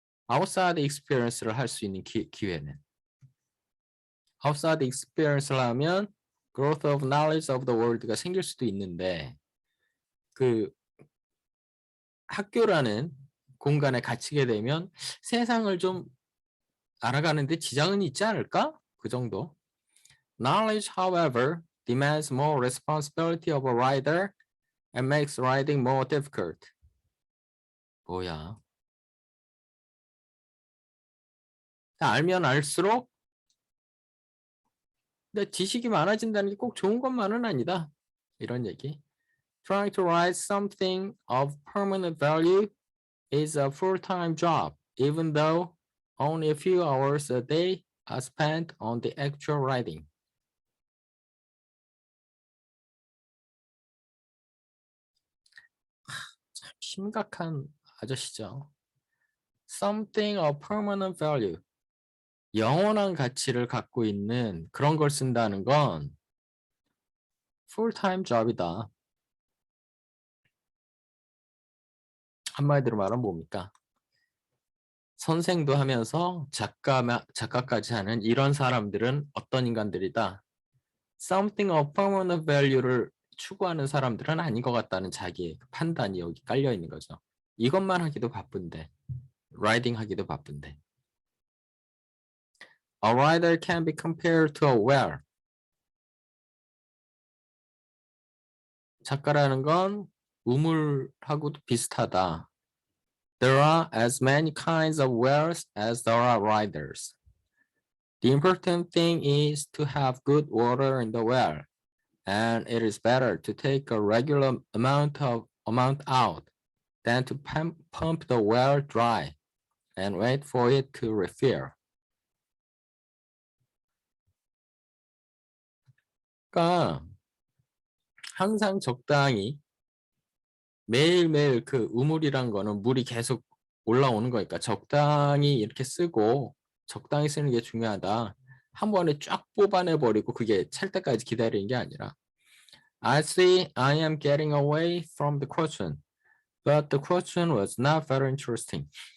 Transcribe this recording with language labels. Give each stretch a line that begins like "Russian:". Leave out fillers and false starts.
Korean: outside experience를 할 수 있는 기회는. outside experience를 하면
English: growth of knowledge of the world
Korean: 가 생길 수도 있는데 그 학교라는 공간에 갇히게 되면 세상을 좀 알아가는데 지장은 있지 않을까? 그 정도.
English: Knowledge, however, demands more responsibility of a writer and makes writing more difficult.
Korean: 뭐야? 알면 알수록 근데 지식이 많아진다는 게 꼭 좋은 것만은 아니다. 이런 얘기.
English: Trying to write something of permanent value is a full-time job, even though only a few hours a day are spent on the actual writing.
Korean: 참 심각한 아저씨죠.
English: Something of permanent value.
Korean: 영원한 가치를 갖고 있는 그런 걸 쓴다는 건 full-time job이다. 한마디로 말하면 뭡니까? 선생도 하면서 작가까지 하는 이런 사람들은 어떤 인간들이다?
English: Something of permanent value
Korean: 를 추구하는 사람들은 아닌 것 같다는 자기의 판단이 여기 깔려 있는 거죠. 이것만 하기도 바쁜데, writing 하기도 바쁜데.
English: A writer can be compared to a well.
Korean: 작가라는 건 우물하고도 비슷하다.
English: There are as many kinds of wells as there are writers. The important thing is to have good water in the well, and it is better to take a regular amount out than to pump the well dry and wait for it to refill.
Korean: 그러니까 항상 적당히 매일매일 그 우물이란 거는 물이 계속 올라오는 거니까 적당히 이렇게 쓰고 적당히 쓰는 게 중요하다. 한 번에 쫙 뽑아내버리고 그게 찰 때까지 기다리는 게 아니라
English: I see I am getting away from the question, but the question was not very interesting.